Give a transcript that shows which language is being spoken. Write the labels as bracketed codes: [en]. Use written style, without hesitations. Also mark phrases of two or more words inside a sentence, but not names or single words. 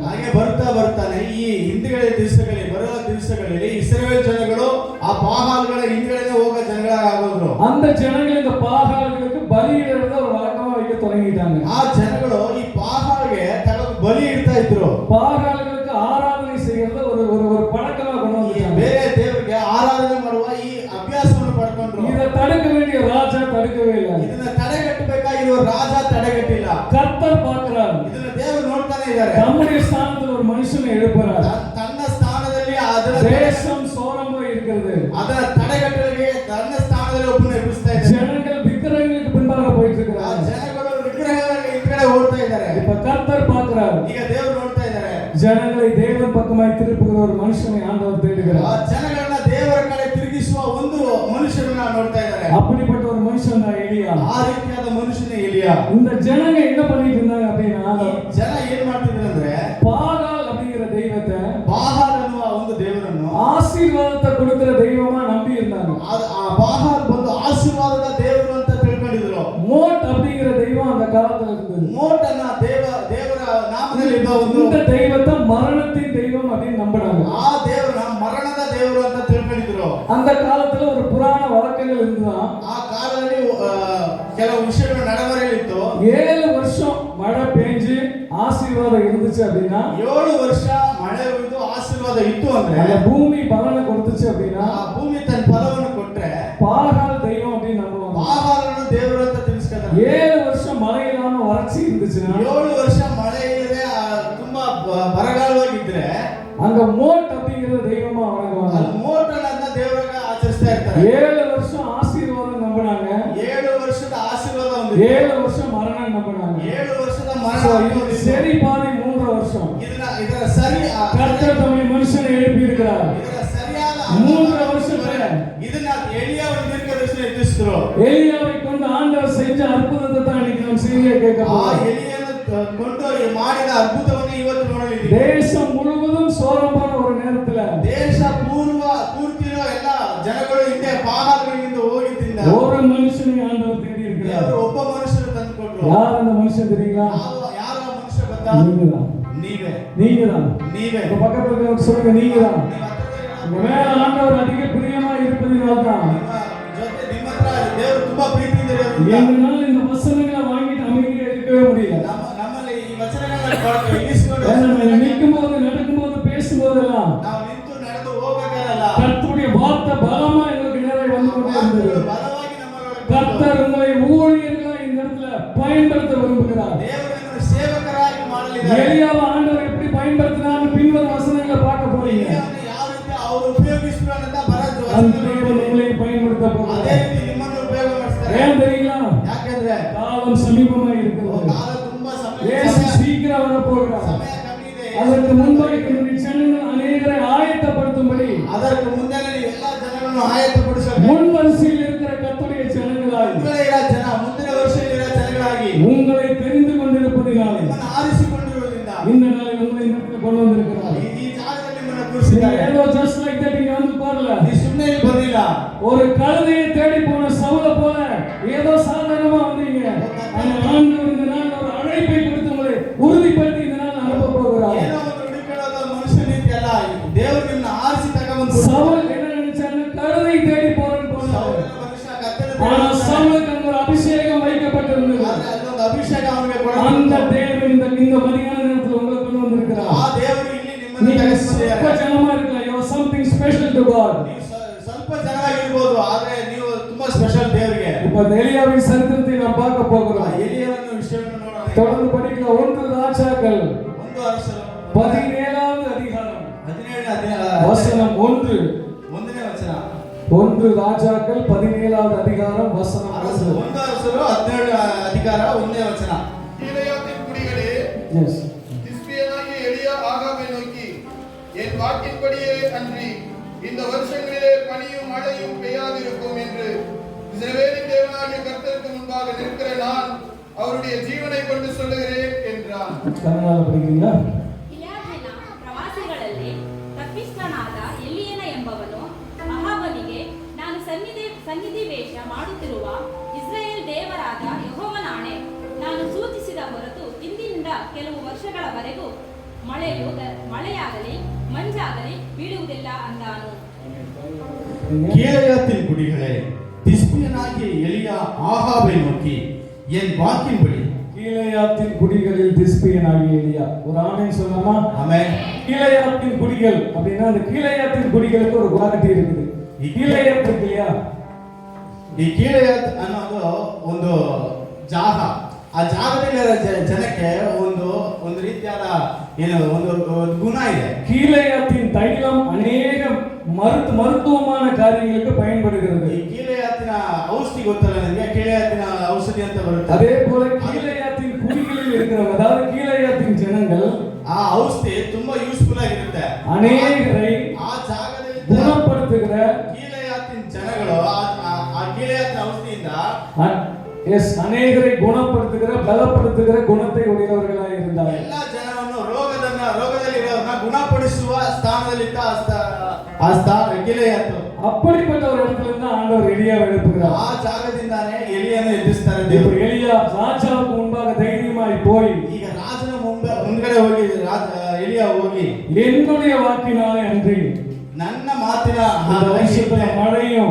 [kn] ಹಾಗೆ ಬರ್ತಾನೆ ಈ ಹಿಂದುಗಡೆ ದಿವಸಗಳಲ್ಲಿ ಬರುವ ದಿವಸಗಳಲ್ಲಿ ಇಸ್ರಾಯೇಲ್ ಜನಗಳು ಆ ಪಾಹಾಲ್ಗಳ ಹಿಂದುಗಡೆ ಹೋಗೋ ಜನಗಳಾಗೋದ್ರು. [ta] அந்த ஜனங்கள் இந்த பாகால்களுக்கு பலியிடுறத ஒரு வழக்கமா வைக்க தொடங்கிட்டாங்க. [kn] ಆ ಜನಗಳು ಈ ಪಾಹಾಲ್ಗೆ ಬಲಿ ಇಡ್ತಾ ಇದ್ರು. [ta] பாகால்களுக்கு ஆராதனை செய்யறத ஒரு பழக்கமா கொண்டு வந்தாங்க. [kn] ಬೇರೆ ದೇವರಿಗೆ ಆರಾಧನೆ ಮಾಡುವ ಈ ಅಭ್ಯಾಸವನ್ನು ಪಡ್ಕೊಂಡ್ರು. [ta] இத தடுக்க வேண்டிய ராஜா தடுக்கவே ಇಲ್ಲ. [kn] ಇದನ್ನ ತಡೆಗಟ್ಟಬೇಕಾಗಿರುವ ರಾಜ ತಡೆಗಟ್ಟಿಲ್ಲ. [ta] கர்த்தர் பார்க்கிறார். [kn] ಇದನ್ನ ದೇವರು ನೋಡ್ತಾನೆ ಇದ್ದಾರೆ. [ta] நம்முடைய ஸ்தானத்துல ஒரு மனுஷனை எழுப்புறார். [kn] ತನ್ನ ಸ್ಥಾನದಲ್ಲಿ ಅದರ [ta] தேசம் சோரமாய் இருக்கிறது. [kn] ಅದರ ತಡೆಗಟ್ಟಲಿಗೆ ತನ್ನ ಸ್ಥಾನದಲ್ಲಿ ಒಬ್ಬನ ಎಬ್ಬಿಸ್ತಾ ಇದ್ದಾರೆ. [ta] ஜனங்கள் விக்கிரகங்களுக்கு பின்பாக போயிட்டு இருக்கிறாங்க. [kn] ಜನಗಳು ವಿಗ್ರಹಗಳ ಹಿಂದೆ ಓಡ್ತಾ ಇದ್ದಾರೆ. [ta] இப்ப கர்த்தர் பார்க்கிறார். [kn] ಈಗ ದೇವರು ನೋಡ್ತಾ ಇದ್ದಾರೆ. [ta] ஜனங்களை தேவன் பக்கமாய் திருப்புகிற ஒரு மனுஷனை ஆண்டவர் தேடுகிறார். [kn] ಆ ಜನಗಳನ್ನ ದೇವರ ಕಡೆ ತಿರುಗಿಸುವ ಒಂದು ಮನುಷ್ಯನನ್ನ ನೋಡ್ತಾ ಇದ್ದಾರೆ. [ta] அப்படிப்பட்ட ஒரு மனுஷன் தான் எலியா. [kn] ಆ ರೀತಿಯಾದ ಮನುಷ್ಯನೇ ಎಲಿಯಾ. [ta] இந்த ஜனங்க என்ன பண்ணிட்டு இருந்தாங்க அப்படின்னா, [kn] ಜನ ಏನ್ ಮಾಡ್ತಿದ್ರು ಅಂದ್ರೆ [ta] பாகால் அப்படிங்கிற தெய்வத்தை, [kn] ಬಾಹಾಲ್ ಅನ್ನುವ ಒಂದು ದೇವರನ್ನು [ta] ஆசீர்வாதத்தை கொடுக்கிற தெய்வமா நம்பி இருந்தாங்க. [kn] ಆ ಬಾಹಾಲ್ ಬಂದು ಆಶೀರ್ವಾದದ ದೇವರು ಅಂತ ತಿಳ್ಕೊಂಡಿದ್ರು. [ta] மோட் அப்படிங்கிற தெய்வம் அந்த காலத்துல இருந்தது. [kn] ಮೋಟ್ ಅನ್ನ ದೇವರ ನಾಮದಲ್ಲಿ ಇದ್ದ ಒಂದು [ta] இந்த தெய்வத்தை மரணத்தின் தெய்வம் அப்படின்னு நம்பினாங்க. [kn] ಆ ದೇವರ ಮರಣದ ದೇವರು ಅಂತ ತಿಳ್ಕೊಂಡಿದ್ರು. [ta] அந்த காலத்துல ஒரு புராண வழக்கங்கள் இருந்துதான். [kn] ಆ ಕಾಲದಲ್ಲಿ ಕೆಲವು ವಿಷಯಗಳು ನಡವಳಿತು. [ta] 7 வருஷம் மழை பெஞ்சு ஆசீர்வாதம் இருந்துச்சு அப்படின்னா, [kn] 7 ವರ್ಷ ಮಳೆ ಹುಯ್ದು ಆಶೀರ್ವಾದ ಇತ್ತು ಅಂದ್ರೆ, [ta] அந்த பூமி பலனை கொடுத்துச்சு அப்படின்னா, [kn] ಆ ಭೂಮಿ ತನ್ನ ಫಲವನ್ನು ಕೊಟ್ರೆ [ta] பாகால் தெய்வம் அப்படின்னு நம்புவாங்க. [kn] ಬಾಹಾಲನ್ನು ದೇವರು ಅಂತ ತಿಳಿಸ್ಕೊತಾರೆ. [ta] 7 வருஷம் மழை இல்லாம வறட்சி இருந்துச்சுன்னா, [kn] 7 ವರ್ಷ ಮಳೆ ಇಲ್ಲದೆ ತುಂಬಾ ಬರಗಾಲವಾಗಿದ್ರೆ [ta] அங்க மோட் அப்படிங்கிற தெய்வமா வணங்குவாங்க. [kn] ಮೋಟನ್ನ ದೇವರಾಗ ಆಚರಿಸ್ತಾ ಇರ್ತಾರೆ. [ta] 7 வருஷம் ஆசீர்வாதம் நம்பினாங்க. [kn] 7 ವರ್ಷದ ಆಶೀರ್ವಾದ ಒಂದು [ta] 7 வருஷம் மரணம் நம்பினாங்க. [kn] 7 ವರ್ಷದ So, ಮರಣ [ta] இது சரி பாதி 3 வருஷம். [kn] ಇದರ ಸರಿ [ta] கர்த்தர் தம்முடைய மனுஷனை எழுப்பி இருக்கிறார். [kn] ಇದರ ಸರಿಯಾದ [ta] 3 வருஷத்துல [kn] ಇದನ್ನ ಎಲಿಯಾವನ್ನು ದೀರ್ಘದರ್ಶನ ಎತ್ತಿಸಿದ್ರು. [ta] எலியாவை கொண்டு ஆண்டவர் செஞ்ச அற்புதத்தை தான் இன்னைக்கு நம்ம செய்தியை கேட்க [kn] ಆ [ta] போறோம். [kn] ಎಲಿಯನ್ನು ಕೊಂಡು ಮಾಡಿದ ಅದ್ಭುತವನ್ನು ಇವತ್ತು ನೋಡಲಿದ್ದೀವಿ. [ta] தேசம் முழுவதும் சோரமான ஒரு நேரத்துல [kn] ದೇಶ ಪೂರ್ತಿರೋ ಎಲ್ಲ ಜನಗಳು ಹಿಂದೆ ಪಾಹಾಲ್ಗಳಿಂದ ಹೋಗಿದ್ದಿಂದ [ta] ஒரு மனுஷனை ஆண்டவர் தேடி இருக்கிறார். [kn] ದೇವರು ಒಬ್ಬ ಮನುಷ್ಯರು ತಂದುಕೊಟ್ರು. [ta] யார் அந்த மனுஷன் தெரியுங்களா? [kn] ಯಾರ ಮನುಷ್ಯ ಗೊತ್ತಾ? [ta] நீங்கதான். நீங்கதான். உங்க பக்கத்துல இருக்கவங்க சொல்லுங்க, நீங்கதான். உங்க மேல ஆண்டவர் அதிக பிரியமா இருப்பதினால்தான் [kn] ನಿಮ್ಮ ಹತ್ರ ದೇವರು ತುಂಬಾ ಪ್ರೀತಿಯಿಂದ ಇರೋದ್ರಿಂದ [ta] எங்களால இந்த வசனங்களை வாங்கிட்டு அமைதியா இருக்கவே முடியல. [kn] ನಮ್ಮಲ್ಲಿ ಈ ವಚನಗಳನ್ನು ಇಳಿಸಿಕೊಂಡು [ta] நிற்கும் போது, நடக்கும் போது, பேசும்போதெல்லாம் [kn] ನಾವು ನಿಂತು ನಡೆದು ಹೋಗಬೇಕಲ್ಲ. [ta] கர்த்தருடைய வார்த்தை பலமா எங்களுக்கு நேராக வந்து கொண்டே இருந்தது. [kn] ಬಲವಾಗಿ ನಮ್ಮೊಳಗೆ [ta] கர்த்தர் உங்களை ஊழியர்களா இந்த இடத்துல பயன்படுத்த விரும்புகிறார். [kn] ದೇವರನ್ನು ಸೇವಕರಾಗಿ ಮಾಡಲಿದ್ದಾರೆ. [ta] எலியாவை ஆண்டவர் எப்படி பயன்படுத்தினார்னு பின்வரும் வசனங்களை பார்க்க போறீங்க. [kn] ಯಾವ ರೀತಿ ಅವರು ಉಪಯೋಗಿಸಿದ್ರು ಅಂತ ಬರೋದು [ta] அந்த தேவன் உங்களை பயன்படுத்த [kn] ಅದೇ [ta] போகிறார். [kn] ರೀತಿ ನಿಮ್ಮನ್ನು ಉಪಯೋಗ ಮಾಡಿಸ್ತಾರೆ. [ta] ஏன் தெரியுங்களா? [kn] ಯಾಕಂದ್ರೆ [ta] காலம் சமீபமா இருக்கிறது. [kn] ಕಾಲ ತುಂಬಾ [ta] இயேசு சீக்கிரம் வர போகிறார். [kn] ಸಮಯ ಕಮ್ಮಿ ಇದೆ. [ta] அதற்கு முன்பாக என்னுடைய ஜனங்கள் அநேகரை ஆயத்தப்படுத்தும்படி [kn] ಅದಕ್ಕೆ ಮುಂದೆ ಎಲ್ಲಾ ಜನಗಳನ್ನು ಆಯತ್ತಪಡಿಸಬೇಕು. [ta] முன் வரிசையில் இருக்கிற கர்த்தருடைய ஜனங்களாய் [kn] ಮುಂದಿನ ವರ್ಷದಲ್ಲಿರೋ ಜನಗಳಾಗಿ [ta] உங்களை தெரிந்து கொண்டிருப்பதினாலே [kn] ನಿಮ್ಮನ್ನು ಆರಿಸಿಕೊಂಡಿರುವುದರಿಂದ [ta] இந்த நாளில் உங்களை இந்த இடத்துல கொண்டு வந்திருக்கிறார். [kn] ಈ ಜಾಗದಲ್ಲಿ ನಿಮ್ಮನ್ನು [ta] நீங்க [kn] ಕೂರಿಸಿದ್ದಾರೆ. [ta] ஏதோ [en] just like that [ta] இங்க வந்து போறல. [kn] ನೀ ಸುಮ್ಮನೆ ಇಲ್ಲಿ ಬರಲಿಲ್ಲ. [ta] ஒரு கழுதையை தேடி போன சவுல போல ஏதோ சாதாரணமா வந்தீங்க. ஆனா ஆண்டவர் இந்த நாள் ஒரு அழைப்பை கொடுத்து உங்களை உறுதிப்படுத்தி இந்த நாள் அனுப்ப போகிறார். [kn] ಏನೋ ಒಂದು ಹುಡುಕಾಡೋದ ಮನುಷ್ಯ ರೀತಿ ಅಲ್ಲ. ದೇವರು ನಿಮ್ಮನ್ನು ಆರಿಸಿ ತಗೊಂಡು [ta] சவுல் என்ன நினைச்சாரு? கழுதை தேடி போறேன்னு போனாரு. [kn] ಮನುಷ್ಯ ಕತ್ತಲೆ [ta] ஆனா சவுலுக்கு அங்க ஒரு அபிஷேகம் வைக்கப்பட்டிருந்தது. [kn] ಅಲ್ಲೊಂದು ಅಭಿಷೇಕ ಅವನಿಗೆ [ta] அந்த [kn] ಕೊಡಬೇಕು. [ta] தேவன் இந்த மதியான நேரத்துல உங்களை கொண்டு வந்திருக்கிறார். [kn] ಆ ದೇವರು ಇಲ್ಲಿ ನಿಮ್ಮನ್ನು [ta] நீங்க [kn] ಕರೆಸಿದ್ದಾರೆ. [ta] ಸ್ವಲ್ಪ ஜனமா இருக்கலாம். [en] You are something special to God. [kn] ನೀವು ಸ್ವಲ್ಪ ಜನವಾಗಿರ್ಬೋದು, ಆದ್ರೆ ನೀವು ತುಂಬಾ ಸ್ಪೆಷಲ್ ದೇವರಿಗೆ. [ta] இப்ப இந்த எலியாவின் சரித்திரத்தை நாம் பார்க்க போகிறோம். [kn] ಎಲಿಯವನ್ನು ವಿಷಯವನ್ನು ನೋಡೋಣ. [ta] தொடர்ந்து படிக்கலாம். 1 ராஜாக்கள் [kn] ಒಂದು ಅರಸರು [ta] 17வது அதிகாரம் 17 வசனம் 1 ರಾಜಾಕಲ್ 17வது அதிகாரம் வசனம் [kn] ಅರಸರು 17 ಅಧಿಕಾರ 1ನೇ ವಚನ. [ta] கீலேயாத்தின் குடிகளே, எஸ் திஸ்பியனாகிய எலியா ஆகாபை நோக்கி, என் வாக்கின்படியே அன்றி இந்த வருஷங்களிலே பனியும் மழையும் பெய்யாதிருக்கும் என்று இஸ்ரவேலின் தேவனாகிய கர்த்தருக்கு முன்பாக நிற்கிற நான் அவருடைய ஜீவனை கொண்டு சொல்லுகிறேன் என்றான். கன்னடால படிக்கிறீங்களா? [kn] ಗಿಲ್ಯಾದಿನ ಪ್ರವಾಸಿಗಳಲ್ಲಿ ತಪ್ಪಿಸ್ಥನಾದ ಎಲಿಯನ ಎಂಬವನು ಅಹಾಬನಿಗೆ, ನಾನು ಸನ್ನಿಧಿವೇಶ ಮಾಡುತ್ತಿರುವ ಇಸ್ರಾಯೇಲ್ ದೇವರಾದ ಯೆಹೋವನಾಣೆ, ನಾನು ಸೂಚಿಸಿದ ಹೊರತು ಇಂದಿನಿಂದ ಕೆಲವು ವರ್ಷಗಳವರೆಗೂ ಮಳೆಯಾಗಲಿ ಮಂಜಾಗಲಿ ಬೀಳುವುದಿಲ್ಲ ಅಂದಾನು. [ta] கீலேயாத்தின் குடிகளே, திஸ்பியனாகிய எலியா ஆகாபை நோக்கி, என் வாக்கின்படி. கீலேயாத்தின் குடிகளில் திஸ்பியனாகிய எலியா. ஒரு ஆமென் சொல்லலாமா? ஆமென். கீலேயாத்தின் குடிகள் அப்படின்னா அந்த கீலேயாத்தின் குடிகளுக்கு ஒரு குவாலிட்டி இருக்குது. கீலேயாத் இருக்கு இல்லையா? [kn] ಈ ಕೀಲೇಯಾತ್ ಅನ್ನೋದು ಒಂದು ಜಾಗ. ಆ ಜಾಗದಲ್ಲಿರೋ ಜನಕ್ಕೆ ಒಂದು ರೀತಿಯಾದ ಒಂದು ಗುಣ ಇದೆ. [ta] கீலேயாத்தின் தைலம் அநேக மருத்துவமான காரியங்களுக்கு பயன்படுகிறது. [kn] ಈ ಕೀಲೇಯಾತಿನ ಔಷಧಿ ಗೊತ್ತಲ್ಲ ನನಗೆ, ಕೀಲೇಯಾತಿನ ಔಷಧಿ ಅಂತ ಬರುತ್ತೆ. [ta] அதே போல கீலேயாத்தின் குடிகளில் இருக்கிறவங்க, அதாவது கீலேயாத்தின் ஜனங்கள், [kn] ಆ ಔಷಧಿ ತುಂಬಾ ಯೂಸ್ಫುಲ್ ಆಗಿರುತ್ತೆ. [ta] அநேகரை [kn] ಆ ಜಾಗದಲ್ಲಿ [ta] குணப்படுத்துகிற [kn] ಕೀಲೇಯಾತಿನ ಜನಗಳು ಆ ಕೀಲೇಯಾತಿನ ಔಷಧಿಯಿಂದ [ta] அநேகரை குணப்படுத்துகிற பலப்படுத்துகிற குணத்தை உடையவர்களாக இருந்தார். [kn] எல்லா ಜನವನ್ನು ರೋಗದಲ್ಲಿರೋರನ್ನ ಗುಣಪಡಿಸುವ ಸ್ಥಾನದಲ್ಲಿದ್ದ ಆ ಸ್ಥಾನ ಗಿಲೆಯಾತು. [ta] அப்படிப்பட்ட ஒரு இடத்துல இருந்து ஆண்டவர் எலியாவை எழுப்புகிறார். [kn] ಆ ಜಾಗದಿಂದಾನೇ ಎಲಿಯನ್ನು ಎಬ್ಬಿಸ್ತಾರೆ [ta] இப்போ [kn] ದೇವರು. [ta] எலியா ராஜாவுக்கு முன்பாக தைரியமாய் போய், [kn] ಈಗ ರಾಜನ ಮುಂದ್ಗಡೆ ಹೋಗಿ ಎಲಿಯ ಹೋಗಿ, [ta] என்னுடைய வாக்கினாலே அன்றி [kn] ನನ್ನ ಮಾತಿನ [ta] இந்த வருஷத்துல மழையும்